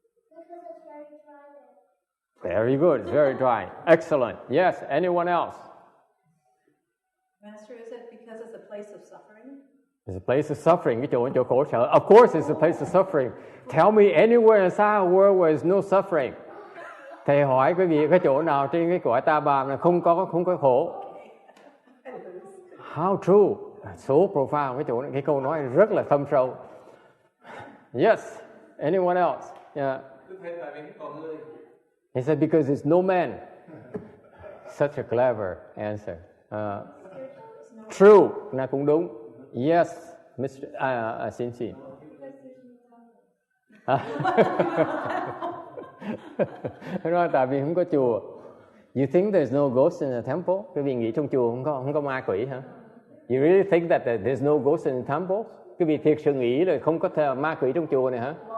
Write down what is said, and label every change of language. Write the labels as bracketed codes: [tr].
[en] Because it's very dry there. Very good. It's very dry. Excellent. Yes. Anyone else? Master, is it because it's a place of suffering? It's a place of suffering. [vi] Cái chỗ khổ sở. [en] Of course, it's a place of suffering. Tell me anywhere inside the world where there's no suffering. [vi] Thầy hỏi quý vị cái chỗ nào trên cái cõi ta bà là không có khổ? [en] How true? So profound. [vi] Cái câu nói rất là thâm sâu. [en] Yes. Anyone else? Yeah. He said because there's no man. Such a clever answer. True. [vi] Là cũng đúng. [en] Yes, Mr. Xin. [vi] Nói tại vì không có chùa. [en] You think there's no ghost in the temple? [vi] Quý vị nghĩ trong chùa không có ma quỷ hả? [en] You really think that there's no ghost in the temple? [vi] Quý vị thiệt sự nghĩ là không có ma quỷ trong chùa này hả?